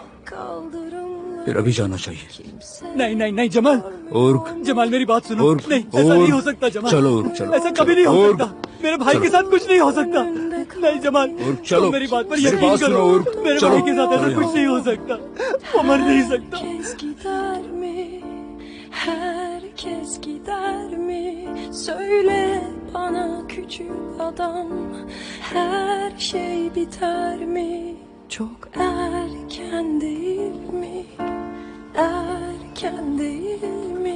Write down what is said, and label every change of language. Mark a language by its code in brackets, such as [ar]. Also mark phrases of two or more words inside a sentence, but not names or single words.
[hi] फिर अभी जाना चाहिए। नहीं नहीं नहीं जमाल, और जमाल मेरी बात सुनो। और नहीं, ऐसा नहीं हो सकता जमाल। चलो चलो, ऐसा कभी नहीं हो सकता। मेरे भाई के साथ कुछ नहीं हो सकता। नहीं जमाल, चलो, तुम मेरी बात पर मेरी यकीन बात करो। सुनो और मेरे चलो। भाई के साथ ऐसा कुछ नहीं हो सकता। वो मर नहीं सकता। [tr] Herkes gider mi? Söyle bana küçük adam, her şey biter mi? Çok erken değil mi? Erken değil mi?